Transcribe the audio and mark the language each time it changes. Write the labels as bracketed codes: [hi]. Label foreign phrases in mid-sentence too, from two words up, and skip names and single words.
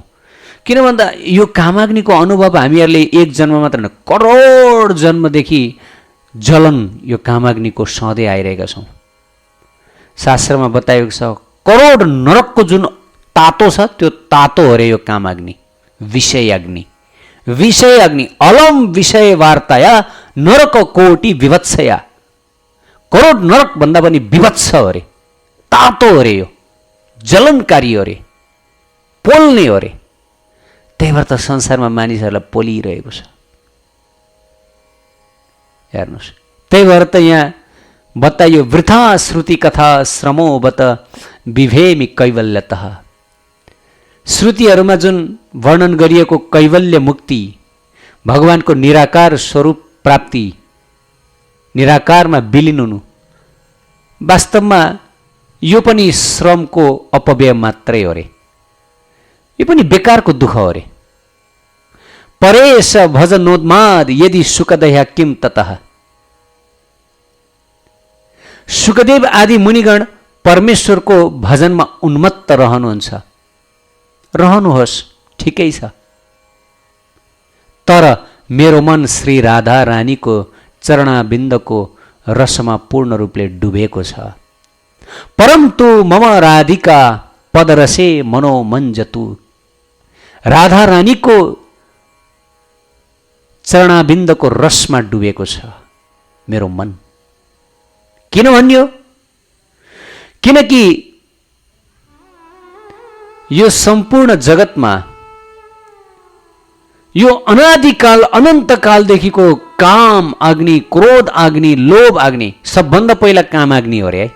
[ne] किन भन्दा यो कामाग्निको अनुभव हामीहरूले एक जन्म मात्र होइन, करोड जन्मदेखि जलन यो कामाग्निको सधैँ आइरहेका छौँ। शास्त्रमा बताइएको छ, करोड नरकको जुन तातो छ त्यो तातो हो रे यो कामाग्नि, विषय अग्नि। [sa] अलम विषय वार्ताया नरक कोटि विवत्सया। [ne] करोड नरक भन्दा पनि विवत्स हो रे, तातो हो रे, यो जलनकारी हो रे, पोल्ने हो रे। त्यही भएर त संसारमा मानिसहरूलाई पोलिरहेको छ, हेर्नुहोस्। त्यही भएर त यहाँ बताइयो, [sa] वृथा श्रुति कथा श्रमो बत विभेमि कैवल्यतः। [ne] श्रुतिहरूमा जुन वर्णन गरिएको कैवल्य मुक्ति, भगवानको निराकार स्वरूप प्राप्ति, निराकारमा विलिन हुनु, वास्तवमा यो पनि श्रमको अपव्यय मात्रै हो रे, यो पनि बेकारको दुःख हो रे। [sa] परेश भजनोन्माद यदि सुखदया किम ततः। [ne] सुखदेव आदि मुनिगण परमेश्वरको भजनमा उन्मत्त रहनुहुन्छ, रहनुहोस्, ठिकै छ। तर मेरो मन श्री राधा रानीको चरणाबिन्दको रसमा पूर्ण रूपले डुबेको छ। [sa] परन्तु मम राधिका पदरसे मनोमञ्जतु। [ne] राधा रानीको चरणाबिन्दको रसमा डुबेको छ मेरो मन। किन भन्यो? किनकि यो सम्पूर्ण जगतमा यो अनादिकाल अनन्तकालदेखिको काम अग्नि, क्रोध अग्नि, लोभ अग्नि, सबभन्दा पहिला काम अग्नि हो रे है।